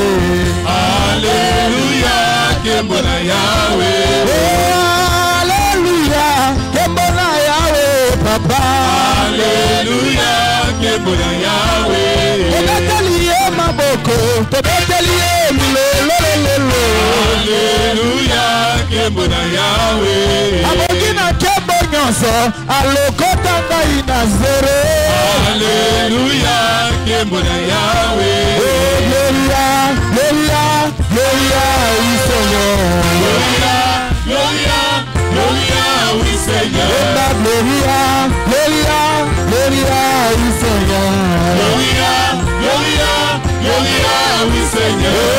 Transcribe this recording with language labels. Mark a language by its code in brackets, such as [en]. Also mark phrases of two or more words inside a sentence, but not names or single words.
[ln] hallelujah kembona yawe oh hallelujah kembona yawe papa hallelujah kembona yawe tobeteliye maboko tobeteliye milolo hallelujah kembona yawe abogina kembo nyonso alokota ngai na zero hallelujah kembona yawe [la] gloria gloria gloria [ln] isoyo [fr] gloria Seigneur. [la] Gloria, Gloria, Gloria, [fr] oui Seigneur. [la] Gloria, Gloria, Gloria, [fr] oui Seigneur.